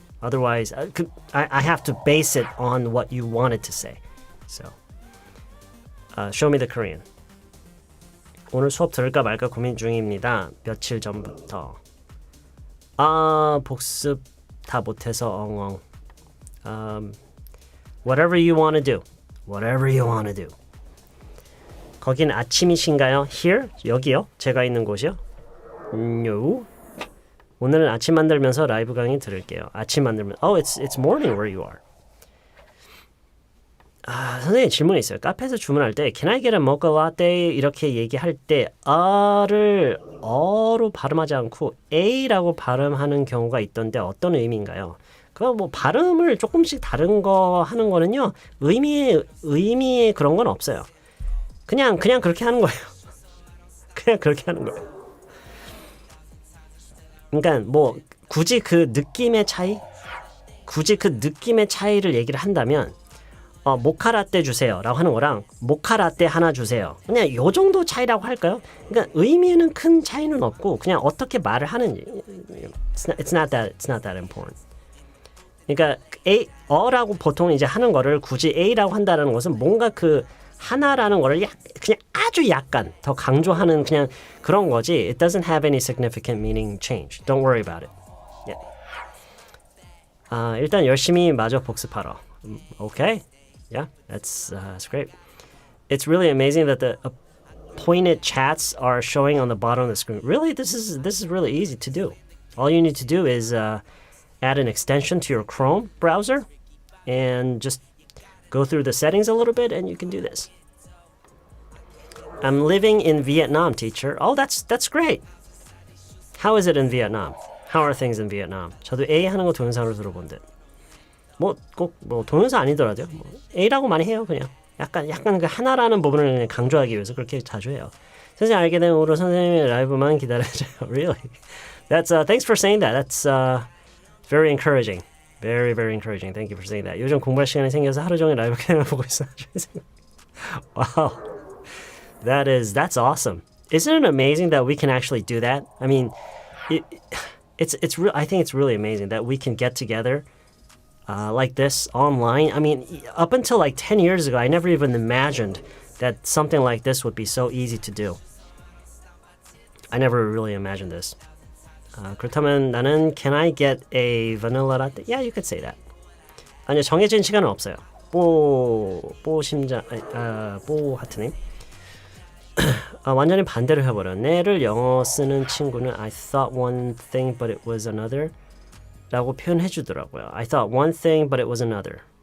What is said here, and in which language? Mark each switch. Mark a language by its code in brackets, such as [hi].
[en] Otherwise, I have to base it on what you wanted to say. So, show me the Korean. [ko] 오늘 수업 들을까 말까 고민 중입니다. 며칠 전부터. 복습 다 못해서 엉엉. [en] Whatever you want to do. Whatever you want to do. [ko] 거긴 아침이신가요? [en] Here? [ko] 여기요? 제가 있는 곳이요? [en] No. [ko] 오늘은 아침 만들면서 라이브 강의 들을게요. 아침 만들면 [en] it's morning where you are. [ko] 선생님 질문이 있어요. 카페에서 주문할 때 [en] Can I get a mocha latte? [ko] 이렇게 얘기할 때 A를 어로 발음하지 않고 A라고 발음하는 경우가 있던데 어떤 의미인가요? 그 뭐 발음을 조금씩 다른 거 하는 거는요. 의미에 그런 건 없어요. 그냥 그렇게 하는 거예요. 그냥 그렇게 하는 거예요. 그러니까 뭐 굳이 그 느낌의 차이를 얘기를 한다면 모카라떼 주세요 라고 하는 거랑 모카라떼 하나 주세요. 그냥 요 정도 차이라고 할까요? 그러니까 의미에는 큰 차이는 없고 그냥 어떻게 말을 하는지 [en] it's not that important. [ko] 그러니까 어라고 보통 이제 하는 거를 굳이 A라고 한다는 것은 뭔가 그 하나라는 거를 그냥 아주 약간 더 강조하는 그냥 그런 거지. [en] It doesn't have any significant meaning change. Don't worry about it. Yeah. [ko] 일단 열심히 마저 복습하러. [en] Okay. Yeah, that's great. It's really amazing that the pointed chats are showing on the bottom of the screen. Really, this is really easy to do. All you need to do is add an extension to your Chrome browser and just go through the settings a little bit and you can do this. I'm living in Vietnam, teacher. Oh, that's great. How is it in Vietnam? How are things in Vietnam? [ko] 저도 A 하는 거 동영상으로 들어본 듯. 꼭 동영상 아니더라도요. A라고 많이 해요, 그냥. 약간 그 하나라는 부분을 그냥 강조하기 위해서 그렇게 자주 해요. 선생님 알게 된 후로 선생님의 라이브만 기다려줘요. [en] Really? That's thanks for saying that. That's very encouraging. Very, very encouraging. Thank you for saying that. 요즘 공부할 시간이 생겨서 하루 종일 라이브 캐나를 보고 있어요. Wow. That's awesome. Isn't it amazing that we can actually do that? I mean, it's real. I think it's really amazing that we can get together like this online. I mean, up until like 10 years ago, I never even imagined that something like this would be so easy to do. I never really imagined this. [ko] 그렇다면 나는 [en] Can I get a vanilla latte? Yeah, you could say that. [ko] 아니요, 정해진 시간은 없어요. 뽀 하트님. 완전히 반대로 해버렸네를 영어 쓰는 친구는 [en] I thought one thing but it was another [ko] 라고 표현해 주더라고요. [en] I thought one thing but it was another.